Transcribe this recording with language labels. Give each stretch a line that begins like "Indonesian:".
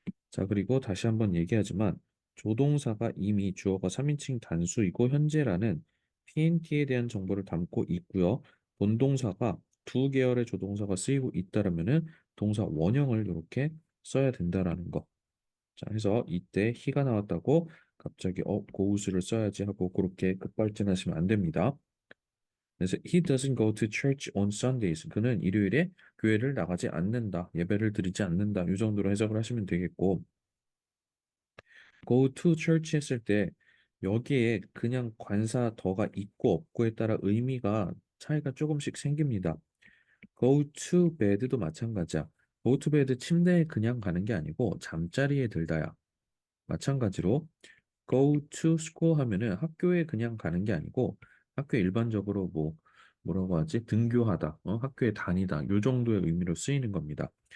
Korean: 자, 그리고 다시 한번 얘기하지만 조동사가 이미 주어가 3인칭 단수이고 현재라는 PNT에 대한 정보를 담고 있고요. 본동사가 두 계열의 조동사가 쓰이고 있다라면은 동사 원형을 이렇게 써야 된다라는 거. 자, 해서 이때 he가 나왔다고 갑자기 goes를 써야지 하고 그렇게 급발진하시면 안 됩니다.
English: 그래서 he doesn't go to church on Sundays.
Korean: 그는 일요일에 교회를 나가지 않는다. 예배를 드리지 않는다. 이 정도로 해석을 하시면 되겠고 go to church 했을 때 여기에 그냥 관사 더가 있고 없고에 따라 의미가 차이가 조금씩 생깁니다. go to bed도 마찬가지야. go to bed 침대에 그냥 가는 게 아니고 잠자리에 들다야. 마찬가지로 go to school 하면은 학교에 그냥 가는 게 아니고 학교에 일반적으로 뭐라고 하지? 등교하다, 학교에 다니다 요 정도의 의미로 쓰이는 겁니다.